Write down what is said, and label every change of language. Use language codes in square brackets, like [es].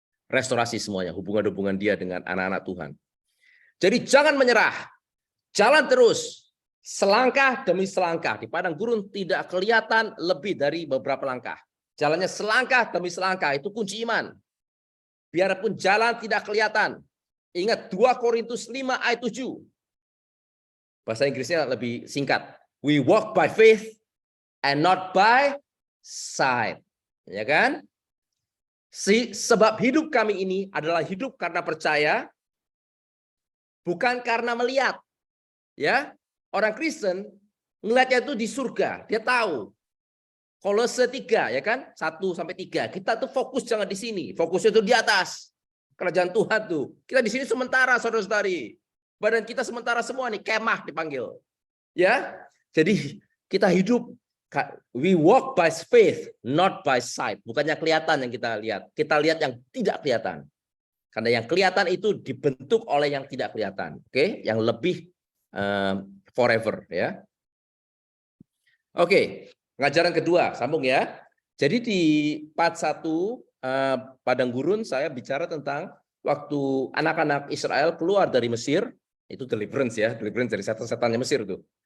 [id] Restorasi semuanya, hubungan-hubungan Dia dengan anak-anak Tuhan. Jadi jangan menyerah, jalan terus, selangkah demi selangkah. Di padang gurun tidak kelihatan lebih dari beberapa langkah. Jalannya selangkah demi selangkah, itu kunci iman. Biarpun jalan tidak kelihatan. Ingat 2 Korintus 5 ayat 7. Bahasa Inggrisnya lebih singkat. [en] We walk by faith and not by sight. [id] Ya kan? Sebab hidup kami ini adalah hidup karena percaya bukan karena melihat. Ya, orang Kristen ngelihatnya itu di surga, dia tahu. Kolose 3 ya kan? 1-3. Kita tuh fokus jangan di sini, fokusnya tuh di atas. Kerajaan Tuhan tuh. Kita di sini sementara, saudara-saudari. Badan kita sementara semua nih, kemah dipanggil. Ya. Jadi kita hidup, [en] we walk by faith, not by sight. [id] Bukannya kelihatan yang kita lihat. Kita lihat yang tidak kelihatan. Karena yang kelihatan itu dibentuk oleh yang tidak kelihatan. Oke, yang lebih forever ya. Oke, pengajaran kedua, sambung ya. Jadi di part 1 Padang Gurun saya bicara tentang waktu anak-anak Israel keluar dari Mesir, itu deliverance ya, deliverance dari setan-setannya Mesir tuh.